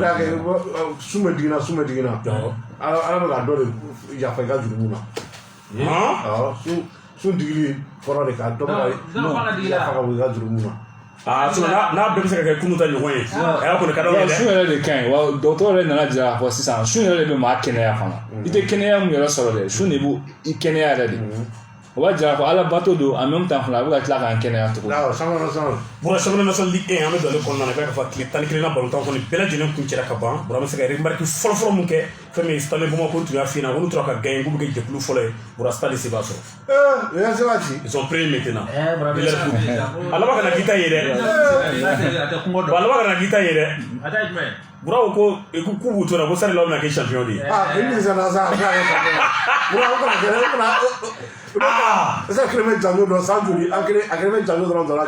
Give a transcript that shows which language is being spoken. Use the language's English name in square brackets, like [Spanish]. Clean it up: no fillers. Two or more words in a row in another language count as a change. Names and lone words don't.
[Bambara] o de y'a kɛ sun bɛ diginna ala bɛ ka dɔ de yafa i ka jurumu na sun digili kɔrɔ de ka dɔ bɛ yafa ka bɔ i ka jurumu na n'a bɛɛ bɛ se ka kɛ kunun ta ɲɔgɔn ye a y'a kɔni ka d'aw ye dɛ sun yɛrɛ de ka ɲi wa dɔgɔtɔrɔ yɛrɛ nana jira k'a fɔ sisan sun yɛrɛ de bɛ maa kɛnɛya fana i tɛ kɛnɛya mun yɛrɛ sɔrɔ dɛ sun de b'u i kɛnɛya yɛrɛ de o b'a jira ko ala bato don [French] en même temps [Bambara] fana a bɛ ka tila k'an kɛnɛya tugun [French] championnat national [Bambara] Ligue 1 an bɛ don ale kɔnɔna na i b'a fɔ tile 11 na balontan kɔni bɛɛ lajɛlen kun cɛra ka ban bɔra an bɛ se ka remarque fɔlɔfɔlɔ mun kɛ fɛn min ye Stade Bamako tun y'a f'i ɲɛna ko n'u tora ka gagner k'u bɛ kɛ jɛkulu fɔlɔ ye bɔra Stade se b'a sɔrɔ [French] ils sont prêts maintenant [Bambara] a laban kana k'i ta ye dɛ a laban kana k'i ta ye dɛ Buraw ko k'u b'u to la ko sani law bɛna kɛ champion de ye esa kelen bɛ janjo dɔn san joli a kelen bɛ janjo dɔrɔn dɔrɔn